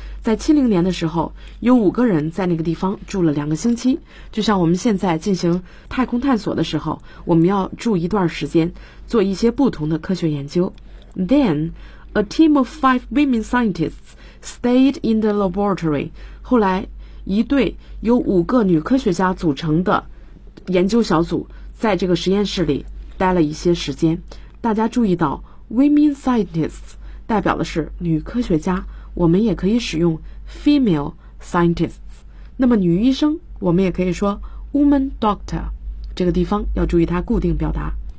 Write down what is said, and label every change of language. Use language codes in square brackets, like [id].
[zh] 在70年的时候，有5个人在那个地方住了2个星期，就像我们现在进行太空探索的时候，我们要住一段时间，做一些不同的科学研究。 [en] Then, a team of 5 women scientists stayed in the laboratory. [zh] 后来，一队由5个女科学家组成的研究小组在这个实验室里待了一些时间。大家注意到 women scientists 代表的是女科学家，我们也可以使用 female scientists， 那么女医生我们也可以说 woman doctor， 这个地方要注意它固定表达。